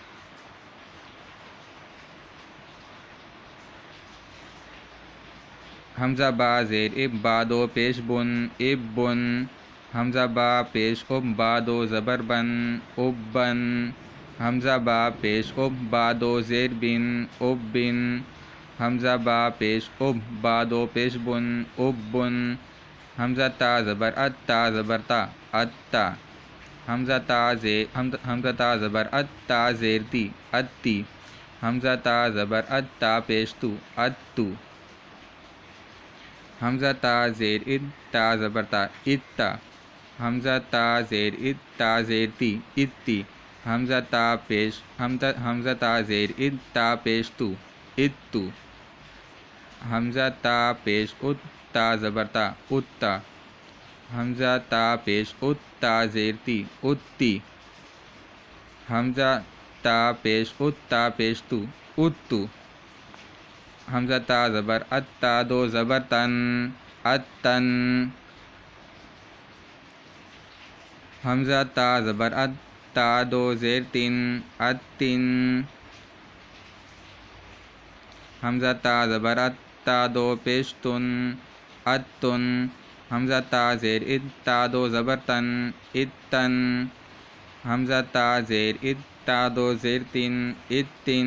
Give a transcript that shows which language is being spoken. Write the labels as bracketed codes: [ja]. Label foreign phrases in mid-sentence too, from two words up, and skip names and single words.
[ur] حمزہ با زیر اب، با دو پیش بن، اب بن. حمزہ با پیش اب، با دو زبر بن، اب بن. حمزہ با پیش اب، با دو زیر بن، اب بن. حمزہ با پیش اب، با دو پیش بن، اب بن. حمزہ تا زبر ات، تا زبر تا، ات تا. حمزہ تا زبر ات، تا زیر تی، ات تی. حمزہ تا زبر ات، تا پیش تو، ات تو. حمزہ تا زیر اد، تا زبر تا، ات تا. حمزہ تا زیر اد، تا زیر تی، ات تی. حمزہ تا زیر اد، تا پیش تو، ات تو. حمزہ تا پیش ات، تا زبر تا، ات تا. حمزہ تا پیش ات، تا زیر تی، ات تی. حمزہ تا پیش ات، تا پیش تو، ات تو. حمزہ تا زبر ات، تا دو زبر تن، ات تن. حمزہ تا زبر ات، تا دو زیر تن، ات تن. حمزہ تا زبر ات، تا دو پیش تن، ات تن. حمزہ تا زیر ات، تا دو زبر تن، ات تن. حمزہ تا زیر ات، تا دو زیر تن، ات تن.